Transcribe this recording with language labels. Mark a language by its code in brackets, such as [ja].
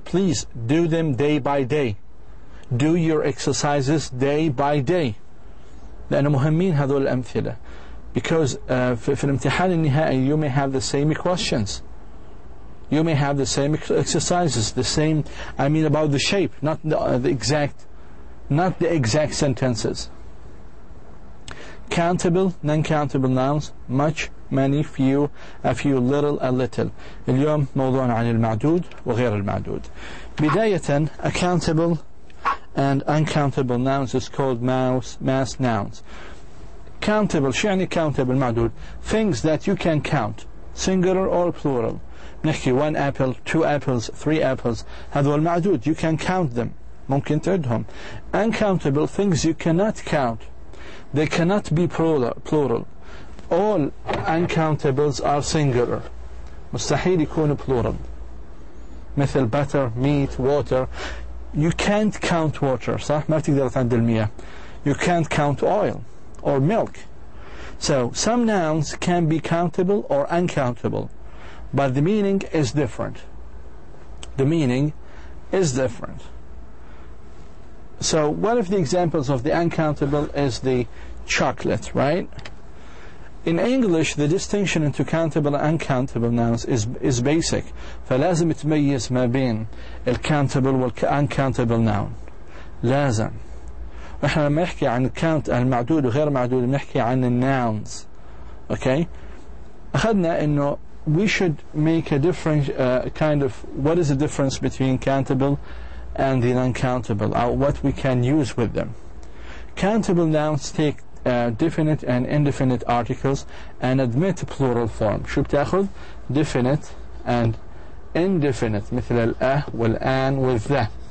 [en] Please do them day by day. Do your exercises day by day, [ar] لأنه مهمين هذول الأمثلة, [en] because [ar] في الامتحان النهائي [en] you may have the same questions, you may have the same exercises, the same, I mean about the shape, not the exact sentences. Countable, non-countable nouns, much, many, few, a few, little, a little. [ar] اليوم موضوعنا عن المعدود وغير المعدود. بداية, [en] accountable and uncountable nouns is called mass nouns. [ar] Countable, شو يعني countable معدود? [en] Things that you can count, singular or plural. [ar] نحكي [en] 1 apple, 2 apples, 3 apples, [ar] هذول معدود, [en] you can count them, [ar] ممكن تعدهم. [en] Uncountable, things you cannot count, they cannot be plural. All uncountables are singular, [ar] مستحيل يكون [en] plural. [ar] مثل [en] butter, meat, water. You can't count water, [ar] صح؟ ما بتقدر تعد المياه. [en] You can't count oil or milk. So some nouns can be countable or uncountable, but the meaning is different. The meaning is different. So one of the examples of the uncountable is the chocolate, right? In English, the distinction into countable and uncountable nouns is basic. [ar] فلازم تميز ما بين الcountable والuncountable noun. لازم. نحن لما نحكي عن المعدود وغير معدود بنحكي عن nouns. [en] Okay? [ar] أخذنا إنه [en] we should make a different kind of, what is the difference between countable and the uncountable, or what we can use with them. Countable nouns take definite and indefinite articles and admit plural form. [ar] شو بتاخذ؟ [en] definite and indefinite, [ar] مثل الأه والآن والذا.